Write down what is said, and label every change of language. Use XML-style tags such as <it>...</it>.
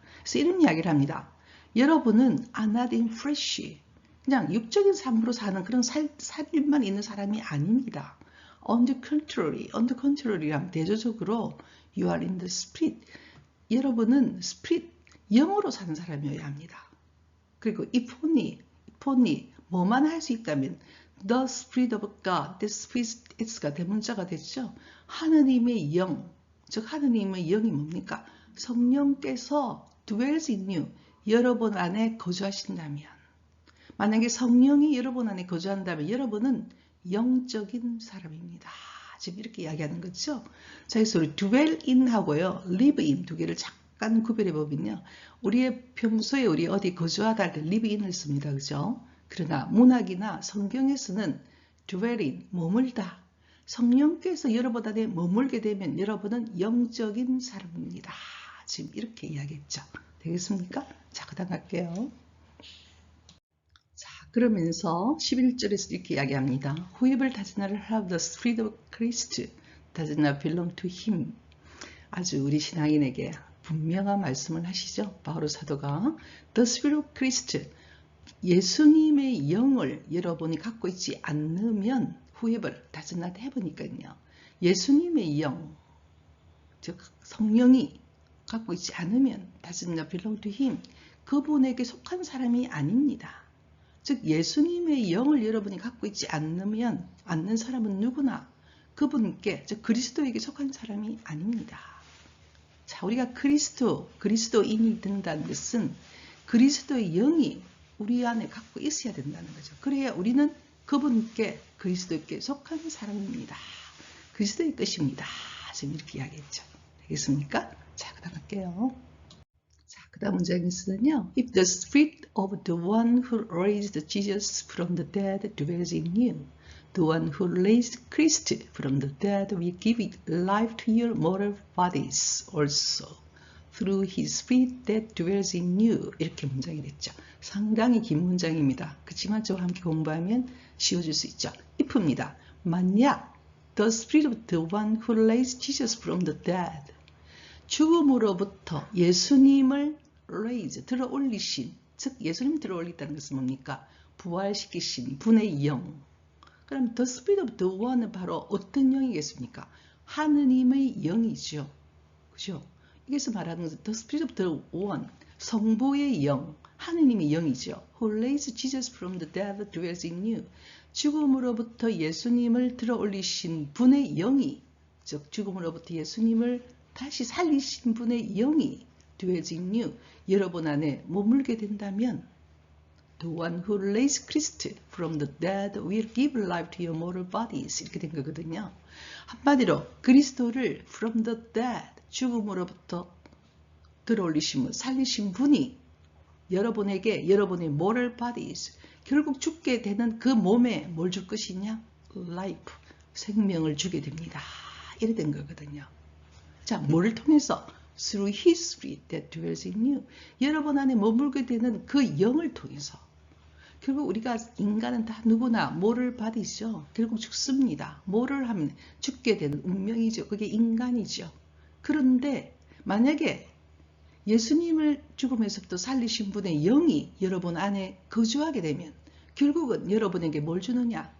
<ko>그래서 이런 이야기를 합니다. 여러분은</ko> <en>are not in flesh,</en> <ko>그냥 육적인 삶으로 사는 그런 살만 있는 사람이 아닙니다.</ko> <en>On the contrary</en> <ko>하면 대조적으로</ko> <en>you are in the spirit,</en> <ko>여러분은 스피릿, 영으로 사는 사람이어야 합니다.</ko> <en>그리고 if only</en> <ko>뭐만 할 수 있다면</ko> <en>the spirit of God, the spirit</en> <ko>S가 대문자가 됐죠. 하느님의 영, 즉 하느님의 영이 뭡니까? 성령께서</ko> <en>dwells in you,</en> <ko>여러분 안에 거주하신다면, 만약에 성령이 여러분 안에 거주한다면 여러분은 영적인 사람입니다. 지금 이렇게 이야기하는 거죠. 자, 그래서 우리 dwell in 하고요, live in 두 개를 잠깐 구별해 보면요, 우리의 평소에 우리 어디 거주하다 할 때 live in을 씁니다. 그죠? 그러나 문학이나 성경에서는 dwelling, 머물다. 성령께서 여러분 안에 머물게 되면 여러분은 영적인 사람입니다. 지금 이렇게 이야기했죠. 되겠습니까? 자, 그 다음 갈게요. 자, 그러면서 11절에서 이렇게 이야기합니다.</ko> <en>Whoever does not have the spirit of Christ does not belong to him.</en> <ko>아주 우리 신앙인에게 분명한 말씀을 하시죠. 바오로 사도가 The spirit of Christ, 예수님의 영을 여러분이 갖고 있지 않으면,</ko> <en>whoever does not have</en> <ko>니까요, 예수님의 영, 즉 성령이 갖고 있지 않으면</ko> <en>does not belong to him,</en> <ko>그분에게 속한 사람이 아닙니다. 즉 예수님의 영을 여러분이 갖고 있지 않는 사람은 누구나 그분께, 즉 그리스도에게 속한 사람이 아닙니다. 자, 우리가 그리스도인이 된다는 것은 그리스도의 영이 우리 안에 갖고 있어야 된다는 거죠. 그래야 우리는 그분께, 그리스도께 속한 사람입니다. 그리스도의 것입니다. 지금 이렇게 이야기했죠. 되겠습니까? 자, 그 다음 할게요. 자, 그 다음 문장에서는요,</ko> <en>If the spirit of the one who raised Jesus from the dead dwells in you, the one who raised Christ from the dead will give life to your mortal bodies also, through his spirit that dwells in you.</en> <ko>이렇게 문장이 됐죠. 상당히 긴 문장입니다. 그렇지만 저와 함께 공부하면 쉬워질 수 있죠. if입니다. 만약</ko> <en>the spirit of the one who raised Jesus from the dead,</en> <ko>죽음으로부터 예수님을 raise, 들어 올리신, 즉 예수님 들어 올리다는 것은 뭡니까? 부활시키신 분의 영. 그럼 the spirit of the one은 바로 어떤 영이겠습니까? 하느님의 영이죠. 그죠? 여기서 말하는 것은</ko> <en>the spirit of the one,</en> <ko>성부의 영, 하느님의 영이죠.</ko> <en>Who raised Jesus from the dead dwells in you.</en> <ko>죽음으로부터 예수님을 들어 올리신 분의 영이, 즉 죽음으로부터 예수님을 다시 살리신 분의 영이</ko> <en>dwells in you.</en> <ko>여러분 안에 머물게 된다면</ko> <en>The one who raised Christ from the dead will give life to your mortal bodies.</en> <ko>이렇게 된 거거든요. 한마디로 그리스도를</ko> <en>from the dead,</en> <ko>죽음으로부터 들어올리신 분, 살리신 분이 여러분에게 여러분의</ko> <en>mortal bodies,</en> <ko>결국 죽게 되는 그 몸에 뭘 줄 것이냐? life, 생명을 주게 됩니다. 이래 된 거거든요. 자, 뭐를 통해서?</ko> <en>Through His Spirit that dwells in you.</en> <ko>여러분 안에 머물게 되는 그 영을 통해서. 결국 우리가 인간은 다 누구나 뭐를 받이죠. 결국 죽습니다. 뭐를 하면 죽게 되는 운명이죠. 그게 인간이죠. 그런데 만약에 예수님을 죽음에서부터 살리신 분의 영이 여러분 안에 거주하게 되면 결국은 여러분에게 뭘 주느냐?</ko>